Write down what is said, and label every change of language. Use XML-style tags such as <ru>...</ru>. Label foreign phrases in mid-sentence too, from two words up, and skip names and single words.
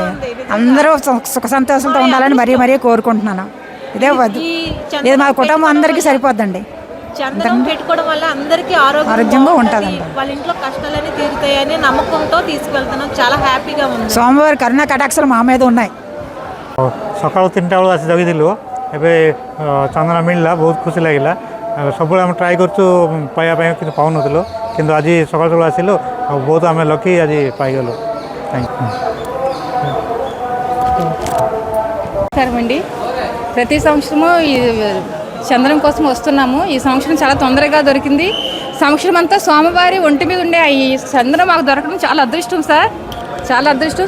<te>అందరూ సుఖ సంతోషంతో ఉండాలని మరీ కోరుకుంటున్నాను. ఇది మా కుటుంబం అందరికీ సరిపోద్దండి. చందనం పెట్టుకోవడం వల్ల అందరికీ ఆరోగ్యంగా ఉంటుందండి. వాళ్ళ ఇంట్లో కష్టాలన్నీ తీరుతాయని నమ్మకంతో తీసుకెళ్తున్నాం. చాలా హ్యాపీగా ఉంది. స్వామివారి కరుణా కటాక్షలు మా మీద ఉన్నాయి.</te> <or>ସକାଳୁ 3ଟା ବେଳୁ ଆସି ଜଗିଥିଲୁ। ଏବେ ଚନ୍ଦନ ମିଳିଲା, ବହୁତ ଖୁସି ଲାଗିଲା। ସବୁବେଳେ ଆମେ ଟ୍ରାଏ କରୁଛୁ ପାଇବା ପାଇଁ, କିନ୍ତୁ ପାଉନଥିଲୁ, କିନ୍ତୁ ଆଜି ସକାଳୁ ସକାଳୁ ଆସିଲୁ ଆଉ ବହୁତ ଆମେ ଲକି ଆଜି ପାଇଗଲୁ।</or> <te>అండి ప్రతి సంవత్సరము ఈ చంద్రం కోసం వస్తున్నాము. ఈ సంవత్సరం చాలా తొందరగా దొరికింది. సంవత్సరం అంతా స్వామివారి ఒంటి మీద ఉండే ఈ చంద్రం మాకు దొరకడం చాలా అదృష్టం సార్, చాలా అదృష్టం.</te>